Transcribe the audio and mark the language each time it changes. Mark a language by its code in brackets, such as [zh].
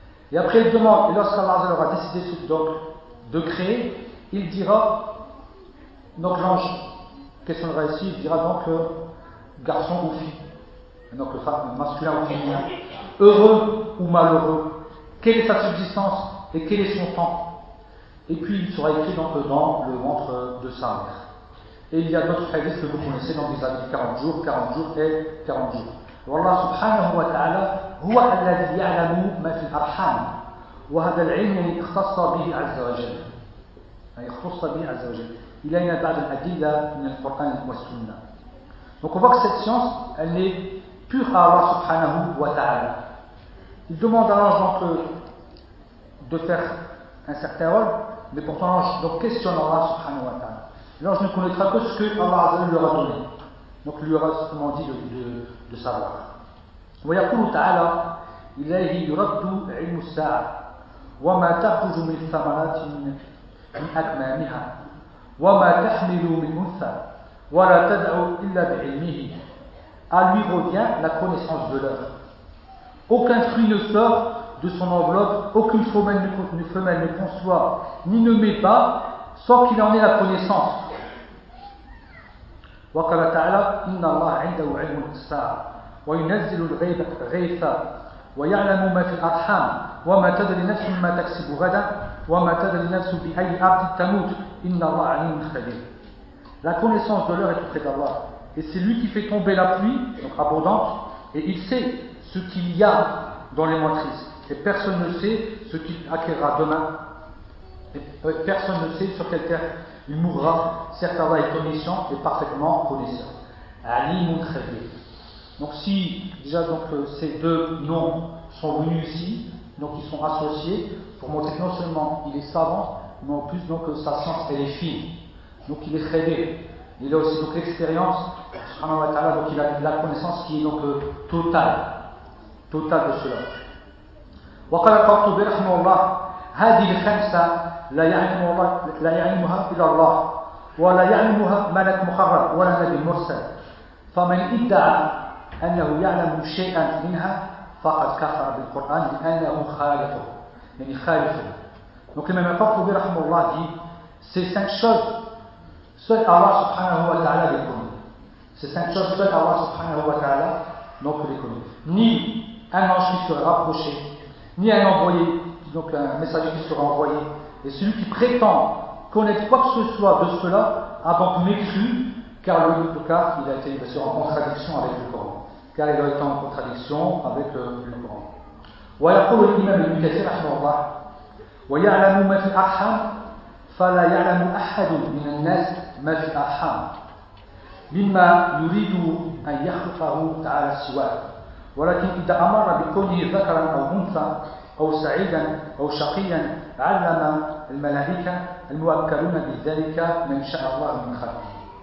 [fr] Et après il demande, et lorsqu'Allah aura décidé donc, de créer, il dira, donc l'ange questionnera ici, il dira donc garçon ou fille, donc femme, masculin ou féminin, heureux ou malheureux, quelle est sa subsistance et quel est son temps. Et puis il sera écrit donc dans le ventre de sa mère. Et il y a d'autres hadiths que vous connaissez dans les années 40 jours, 40 jours et 40 jours. [ar] والله سبحانه وتعالى هو الذي يعلم ما في الأرحام وهذا العلم يختص به عز وجل يختص به عز وجل إلينا بعض الأدلة من القرآن والسنة. [fr] Donc on voit que cette science elle est pure à Allah subhanahu wa ta'ala. Il demande à l'ange donc de faire un certain rôle, mais pourtant l'ange donc questionne Allah subhanahu wa ta'ala. L'ange ne connaîtra que ce que Allah azza wa jalla lui aura donné. Donc lui aura simplement dit de savoir. [ar] ويقول تعالى إليه يرد علم الساعة وما تخرج من ثمرات من أكمامها وما تحمل من أنثى ولا تدع إلا بعلمه. [fr] À lui revient la connaissance de l'heure. Aucun fruit ne sort de son enveloppe, aucune femelle ne conçoit ni ne met pas sans qu'il en ait la connaissance. [ar] وقال تعالى إن الله عنده علم الساعة وينزل الغيث ويعلم ما في الأرحام وما تدري نفس ما تكسب غدا وما تدري نفس بأي أرض تموت إن الله عليم خبير. [fr] La connaissance de l'heure est auprès d'Allah et c'est lui qui fait tomber la pluie donc abondante et il sait ce qu'il y a dans les matrices et personne ne sait ce qu'il acquérera demain et personne ne sait sur quelle terre il mourra, certes Allah est omniscient et parfaitement connaissant. Ali Moutrebi. Donc si déjà donc, ces deux noms sont venus ici, donc ils sont associés, pour montrer que non seulement il est savant, mais en plus donc sa science elle est fine. Donc il est Khébé. Il a aussi donc l'expérience, subhanahu wa ta'ala, donc il a la connaissance qui est donc totale de cela. [ar] Wa qala Qurtubi rahimahullah, hadi khamsa. لا يعلم الله لا يعلمها إلا الله ولا يعلمها ملك مقرب ولا نبي مرسل فمن ادعى أنه يعلم شيئا منها فقد كفر بالقرآن لأنه خالفه يعني خالفه. [fr] Donc l'imam al-Qurtubi rahimahullah dit ces cinq choses seul Allah subhanahu wa ta'ala les connaît. Ces cinq choses seul Allah subhanahu wa ta'ala donc les connus. Ni un ange qui sera rapproché, ni un envoyé, donc un messager qui sera envoyé. Et celui qui prétend connaître quoi que ce soit de cela a donc mécru, car le Coran, il a été bien sûr en contradiction avec le Coran. Car il a été en contradiction avec le Coran. [ar] ويقول الإمام ابن كثير رحمه الله ويعلم ما في الأرحام فلا يعلم أحد من الناس ما في الأرحام مما يريد أن يخلقه تعالى سواه ولكن إذا أمر بكونه ذكرا أو أنثى أو سعيدا أو شقيا علم الملائكة الموكلون بذلك من شاء الله من خلقه.